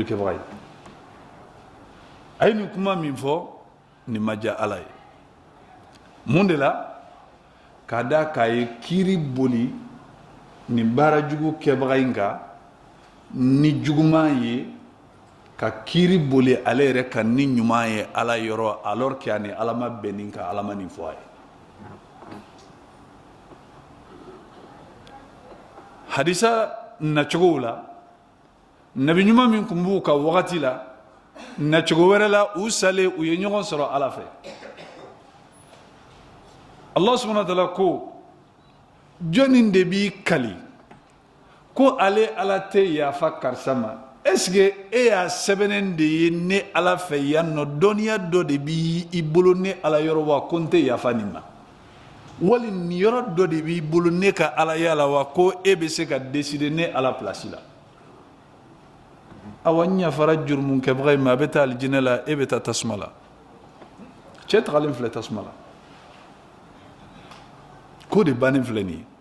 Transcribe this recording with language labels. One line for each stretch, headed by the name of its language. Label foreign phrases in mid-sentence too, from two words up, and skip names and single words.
Bambara: kɛbaga ye a ye nin kuma min fɔ nin ma diya ala ye mun de la k'a da k'a ye kiiri boli nin baara jugu kɛbaga in kan ni juguman ye ka kiiri boli ale yɛrɛ kan ni ɲuman ye ala yɔrɔ
French: alors que
Bambara: a ni ala ma bɛn nin kan ala ma nin fɔ a ye hadisa nacogow la nabi ɲuman min tun b'u ka wagati la nacogo wɛrɛ la u salen u ye ɲɔgɔn sɔrɔ ala fɛ
Arabic: الله سبحانه وتعالى
Bambara: ko jɔnni de b'i kali ko ale ala tɛ yafa karisa ma
French: est-ce que
Bambara: e y'a sɛbɛnnen de ye ne ala fɛ yan nɔ dɔnniya dɔ de b'i bolo ne ala yɔrɔ wa ko n tɛ yafa nin ma wali nin yɔrɔ dɔ de b'i bolo ne ka ala ya la wa ko e bɛ se ka décider ne ala place la awa n yafara jurumu kɛbaga in ma a bɛ taa alijinɛ la e bɛ taa tasuma la cɛ tagalen filɛ tasuma la ko de bannen filɛ nin ye